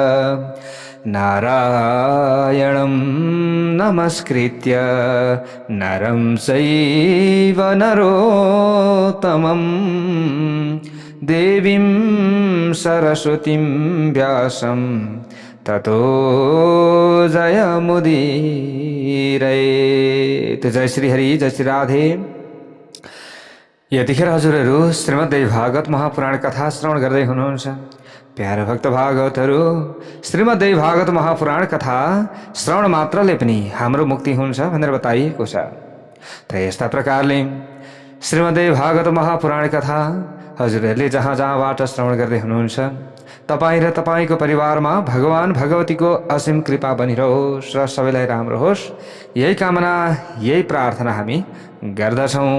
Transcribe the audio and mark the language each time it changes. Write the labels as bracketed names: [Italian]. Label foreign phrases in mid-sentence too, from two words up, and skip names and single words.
[Sanskrit] नारायणं नमस्कृत्य नरं चैव नरोत्तमं। देवीं सरस्वतीं व्यासं ततो जयमुदीरयेत्। [Nepali] जय श्री हरि, जय श्री राधे। यतिखेर हजुरहरू श्रीमद्देवी भागवत महापुराण कथा श्रवण गर्दै हुनुहुन्छ। प्यारा भक्त भागवतहरू, श्रीमद्देवी भागवत महापुराण कथा श्रवण मात्रले पनि हाम्रो मुक्ति हुन्छ भनेर बताइएको छ। त यस्ता प्रकारले श्रीमद्देवी भागवत महापुराण कथा हजुरहरूले जहाँ जहाँबाट श्रवण गर्दै हुनुहुन्छ, तपाईँ र तपाईँको परिवारमा भगवान भगवतीको असीम कृपा बनिरहोस् र सबैलाई राम्रो होस्, यही कामना यही प्रार्थना हामी गर्दछौँ।